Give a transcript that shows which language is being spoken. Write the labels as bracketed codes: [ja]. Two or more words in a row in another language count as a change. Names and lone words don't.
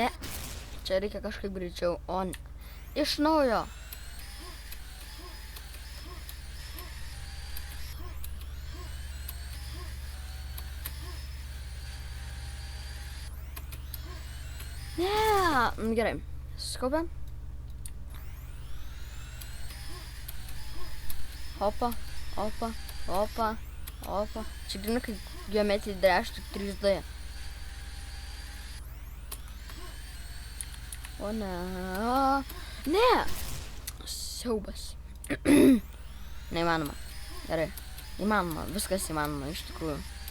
[lt] Čia reikia kažkaip greičiau. O ne. Iš naujo. Ne. Gerai. Skaupiam. Opa. Opa. Opa. Opa. Čia grina, kai geometrija dreštų 3D. O ne. Ne. Siaubas. Neįmanoma. Gerai. Įmanoma. Viskas įmanoma iš tikrųjų.